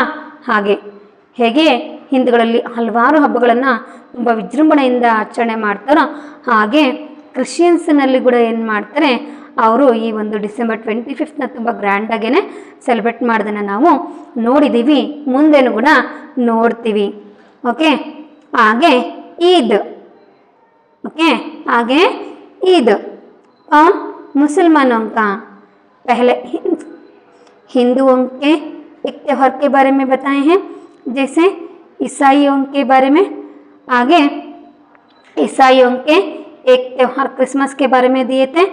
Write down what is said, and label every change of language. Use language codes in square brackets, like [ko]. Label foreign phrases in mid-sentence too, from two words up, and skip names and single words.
[kn] ಹೇಗೆ ಹಿಂದೂಗಳಲ್ಲಿ ಹಲವಾರು ಹಬ್ಬಗಳನ್ನು ತುಂಬ ವಿಜೃಂಭಣೆಯಿಂದ ಆಚರಣೆ ಮಾಡ್ತಾರೋ, ಹಾಗೆ ಕ್ರಿಶ್ಚಿಯನ್ಸ್ನಲ್ಲಿ ಕೂಡ ಏನು ಮಾಡ್ತಾರೆ, ಅವರು ಈ ಒಂದು ಡಿಸೆಂಬರ್ 25ನ ತುಂಬ ಗ್ರ್ಯಾಂಡಾಗೇ ಸೆಲೆಬ್ರೇಟ್ ಮಾಡೋದನ್ನು ನಾವು ನೋಡಿದ್ದೀವಿ, ಮುಂದೆನೂ ಕೂಡ ನೋಡ್ತೀವಿ. ಓಕೆ. ಹಾಗೆ ಈದ್. [hi] ओके आगे ईद और मुसलमानों का पहले हिंदुओं के एक त्यौहार के बारे में बताए हैं, जैसे ईसाइयों के बारे में। आगे ईसाइयों के एक त्यौहार क्रिसमस के बारे में दिए थे।